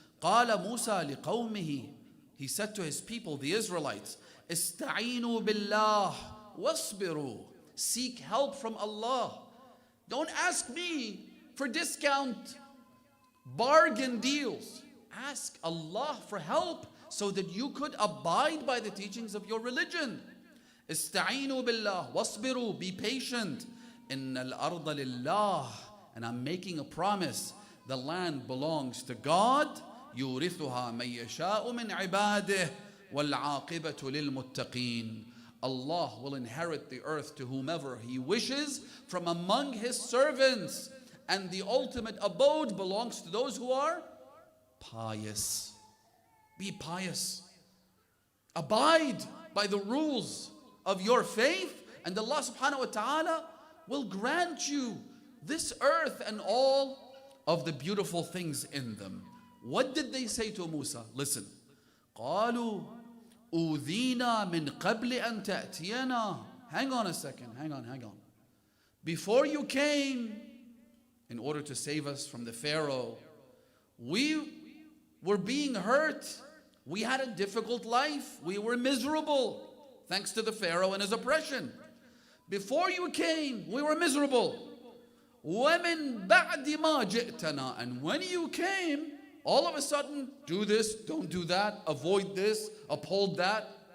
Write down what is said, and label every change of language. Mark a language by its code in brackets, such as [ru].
[ar] قال موسى لقومه, [en] he said to his people, the Israelites, [ar] استعينوا بالله واصبروا, [en] seek help from Allah. Don't ask me for discount, bargain deals. Ask Allah for help so that you could abide by the teachings of your religion. [ar] استعينوا بالله واصبروا, [en] be patient. [ar] إن الأرض لله, [en] and I'm making a promise, the land belongs to God. [ar] يورثها من يشاء من عباده والعاقبة للمتقين. [en] Allah will inherit the earth to whomever He wishes from among His servants, and the ultimate abode belongs to those who are pious. Be pious. Abide by the rules of your faith, and Allah subhanahu wa ta'ala will grant you this earth and all of the beautiful things in them. What did they say to Musa? Listen. [ar] قالوا أوذينا من قبل أن تأتينا. [en] Hang on a second, hang on. Before you came, in order to save us from the Pharaoh, we were being hurt. We had a difficult life. We were miserable, thanks to the Pharaoh and his oppression. Before you came, we were miserable. [ar] وَمِن بَعْدِ مَا جِئْتَنَا, [en] and when you came, all of a sudden, do this, don't do that, avoid this, uphold that.